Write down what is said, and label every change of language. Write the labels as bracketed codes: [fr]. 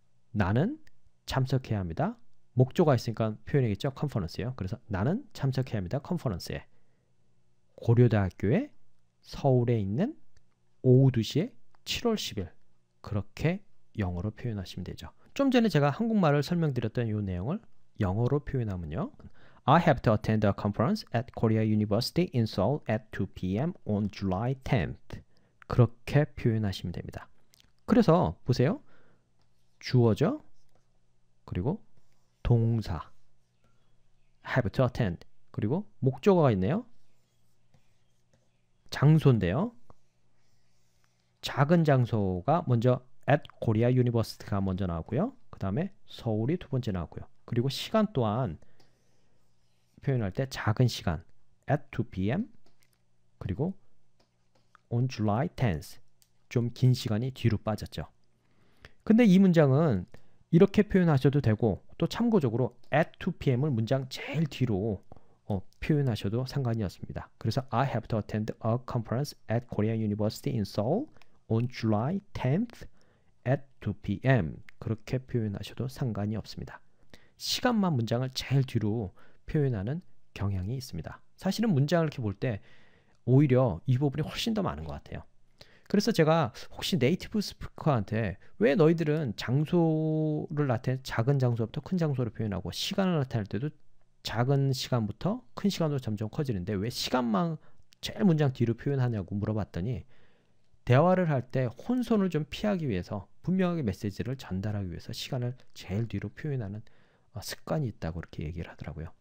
[ko] 나는 참석해야 합니다. 목조가 있으니까 표현이겠죠. 컨퍼런스예요. 그래서 나는 참석해야 합니다. 컨퍼런스에 고려대학교에 서울에 있는 오후 2시에 7월 10일 그렇게 영어로 표현하시면 되죠. 좀 전에 제가 한국말을 설명드렸던 이 내용을 영어로 표현하면요. [en] I have to attend a conference at Korea University in Seoul at 2 p.m. on July 10th. [ko] 그렇게 표현하시면 됩니다. 그래서 보세요. 주어죠. 그리고 동사 have to attend. 그리고 목적어가 있네요. 장소인데요. 작은 장소가 먼저 at Korea University 가 먼저 나왔고요. 그 다음에 서울이 두 번째 나왔고요. 그리고 시간 또한 표현할 때 작은 시간 at 2 p.m. 그리고 on July 10th 좀 긴 시간이 뒤로 빠졌죠. 근데 이 문장은 이렇게 표현하셔도 되고 또 참고적으로 at 2 p.m. 을 문장 제일 뒤로 표현하셔도 상관이 없습니다. [en] 그래서 I have to attend a conference at Korea University in Seoul on July 10th at 2 p.m. [ko] 그렇게 표현하셔도 상관이 없습니다. 시간만 문장을 제일 뒤로 표현하는 경향이 있습니다. 사실은 문장을 이렇게 볼 때 오히려 이 부분이 훨씬 더 많은 것 같아요. 그래서 제가 혹시 네이티브 스피커한테 왜 너희들은 장소를 나타낼 작은 장소부터 큰 장소로 표현하고 시간을 나타낼 때도 작은 시간부터 큰 시간으로 점점 커지는데 왜 시간만 제일 문장 뒤로 표현하냐고 물어봤더니 대화를 할 때 혼선을 좀 피하기 위해서 분명하게 메시지를 전달하기 위해서 시간을 제일 뒤로 표현하는 습관이 있다고 그렇게 얘기를 하더라고요.